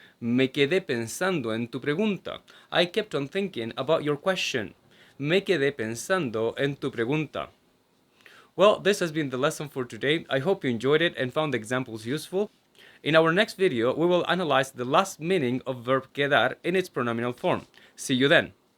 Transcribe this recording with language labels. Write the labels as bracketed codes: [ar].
[es] Me quedé pensando en tu pregunta. [en] I kept on thinking about your question. [es] Me quedé pensando en tu pregunta. [en] Well, this has been the lesson for today. I hope you enjoyed it and found the examples useful. In our next video, we will analyze the last meaning of verb quedar in its pronominal form. See you then.